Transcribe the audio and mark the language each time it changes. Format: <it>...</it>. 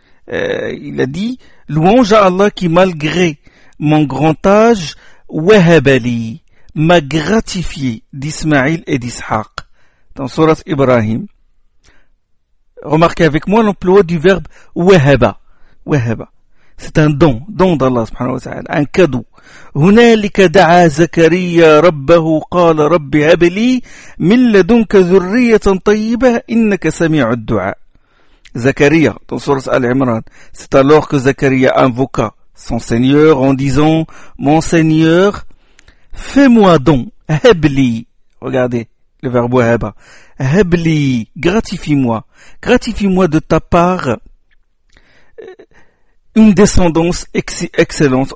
<fr>Il a dit louange à Allah qui malgré mon grand âge</fr> <ar>wahaba li,</ar> <fr>m'a gratifié d'Ismaïl et d'Ishaq dans sourate Ibrahim. Remarquez avec moi l'emploi du verbe wahaba. Wahaba, c'est un don d'Allah subhanahu wa ta'ala, un cadeau.</fr> <ar>هنالك دعا زكريا ربه قال رب هب لي من لدنك ذريه طيبه انك سميع الدعاء.</ar> <fr>زكريا dans sourate Al-Imran, c'est alors que Zakaria invoqua son seigneur en disant mon seigneur, fais-moi don, hebli, regardez le verbe wahaba, hebli, gratifie-moi de ta part une descendance excellente.</fr>